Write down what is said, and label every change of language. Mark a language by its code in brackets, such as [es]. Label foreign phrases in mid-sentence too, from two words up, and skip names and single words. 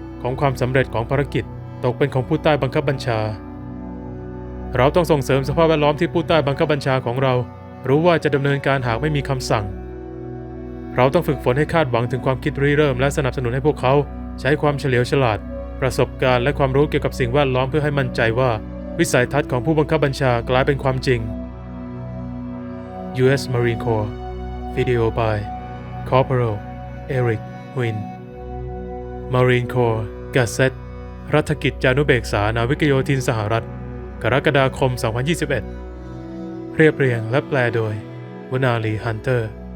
[th] ของความสำเร็จของภารกิจตกเป็นของผู้ใต้บังคับบัญชาเราต้องส่งเสริมสภาพแวดล้อมที่ผู้ใต้บังคับบัญชาของเรารู้ว่าจะดำเนินการหากไม่มีคำสั่งเราต้องฝึกฝนให้คาดหวังถึงความคิดริเริ่มและสนับสนุนให้พวกเขาใช้ความเฉลียวฉลาดประสบการณ์และความรู้เกี่ยวกับสิ่งแวดล้อมเพื่อให้มั่นใจว่าวิสัยทัศน์ของผู้บังคับบัญชากลายเป็นความจริง U.S. [en] Marine Corps Video by Corporal Eric Huyn Marine Corps Gazette [th] รัฐกิจจานุเบกษานาวิกโยธินสหรัฐกรกฎาคม 2021 เรียบเรียงและแปลโดยวนาลีฮันเตอร์